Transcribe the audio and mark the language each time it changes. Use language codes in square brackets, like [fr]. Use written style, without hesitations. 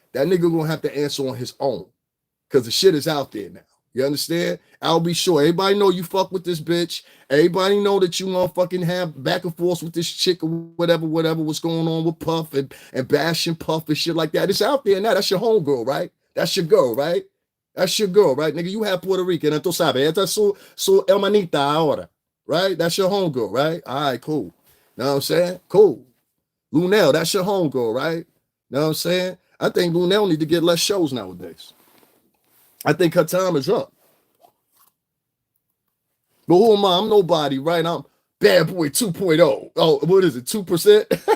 [en] That nigga gonna have to answer on his own because the shit is out there now. You understand? I'll be sure. Everybody know you fuck with this bitch. Everybody know that you motherfucking have back and forth with this chick or whatever, what's going on with Puff and bashing Puff and shit like that. It's out there now. That's your homegirl, right? That's your girl, right? That's your girl, right? Nigga, you have Puerto Rican. [es] Entonces sabe, esta es su hermanita ahora. [en] Right? That's your homegirl, right? All right, cool. Know what I'm saying? Cool. Lunel, that's your homegirl, right? Know what I'm saying? I think Lunel need to get less shows nowadays. I think her time is up. But who am I? I'm nobody, right? I'm Badboy 2.0. Oh, what is it? 2%?